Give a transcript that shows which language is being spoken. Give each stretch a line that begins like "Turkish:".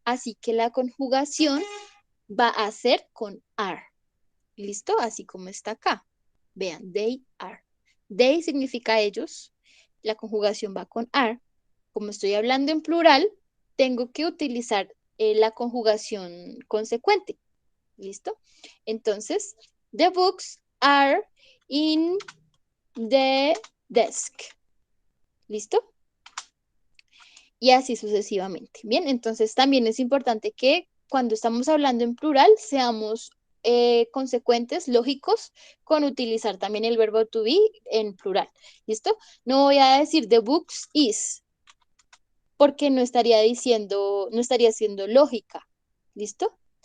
Spanish: Así que la conjugación va a ser con are. ¿Listo? Así como está acá. Vean, they are. They significa ellos. La conjugación va con are. Como estoy hablando en plural, tengo que utilizar la conjugación consecuente. ¿Listo? Entonces,
English: the books are in the desk.
Spanish: ¿Listo? Y así sucesivamente. Bien, entonces también es importante que cuando estamos hablando en plural seamos consecuentes, lógicos, con utilizar también el verbo to be en plural. ¿Listo? No voy a decir
English: the books is,
Spanish: porque no estaría diciendo, no estaría siendo lógica. ¿Listo?